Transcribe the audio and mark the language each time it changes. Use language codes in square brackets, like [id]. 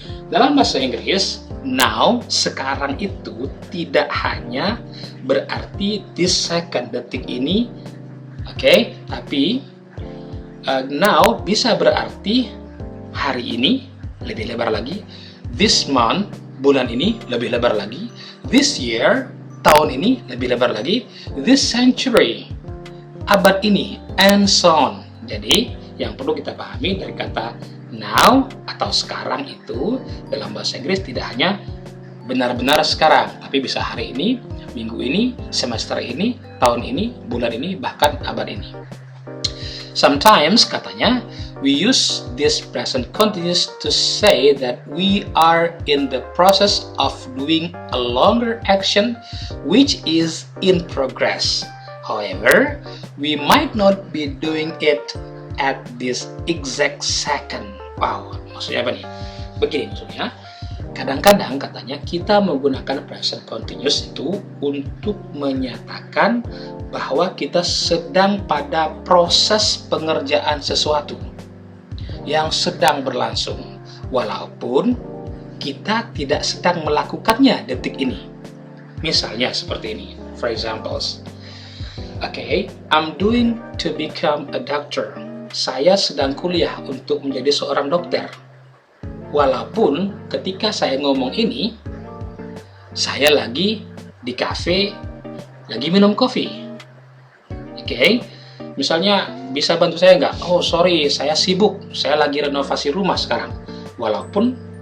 [id] Dalam bahasa Inggris, now, sekarang itu tidak hanya berarti [en] this second, [id] detik ini, oke, tapi now bisa berarti hari ini, lebih lebar lagi, [en] this month, [id] bulan ini, lebih lebar lagi, [en] this year, [id] tahun ini, lebih lebar lagi, [en] this century, [id] abad ini, [en] and so on. [id] Jadi, yang perlu kita pahami dari kata now atau sekarang itu dalam bahasa Inggris tidak hanya benar-benar sekarang, tapi bisa hari ini, minggu ini, semester ini, tahun ini, bulan ini, bahkan abad ini. [en] Sometimes, [id] katanya, [en] we use this present continuous to say that we are in the process of doing a longer action which is in progress. However, we might not be doing it at this exact second. [id] Wow, maksudnya apa nih? Begini maksudnya, kadang-kadang katanya kita menggunakan present continuous itu untuk menyatakan bahwa kita sedang pada proses pengerjaan sesuatu yang sedang berlangsung, walaupun kita tidak sedang melakukannya detik ini. Misalnya seperti ini, [en] for examples. Okay, I'm doing to become a doctor. [id] Saya sedang kuliah untuk menjadi seorang dokter. Walaupun ketika saya ngomong ini, saya lagi di kafe, lagi minum kopi. Oke, misalnya bisa bantu saya nggak? [en] Oh sorry, [id] saya sibuk, saya lagi renovasi rumah sekarang. Walaupun